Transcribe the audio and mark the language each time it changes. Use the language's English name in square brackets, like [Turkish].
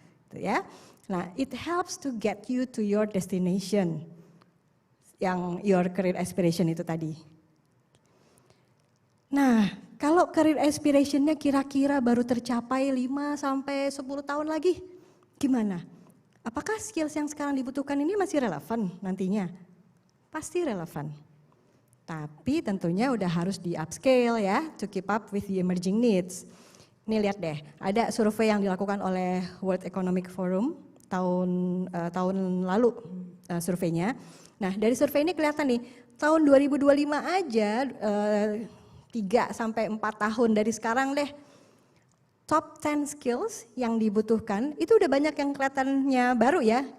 [Indonesian] Gitu ya. Nah [English] it helps to get you to your destination, yang your career aspiration [Indonesian] itu tadi. Nah, kalau career aspiration-nya kira-kira baru tercapai 5-10 tahun lagi, gimana? Apakah skills yang sekarang dibutuhkan ini masih relevan nantinya? Pasti relevan. Tapi tentunya udah harus di upscale ya, [English] to keep up with the emerging needs. [Indonesian] Ini lihat deh, ada survei yang dilakukan oleh World Economic Forum tahun lalu surveinya. Nah, dari survei ini kelihatan nih, tahun 2025 aja 3-4 tahun dari sekarang deh, top 10 skills yang dibutuhkan itu udah banyak yang kelihatannya baru ya.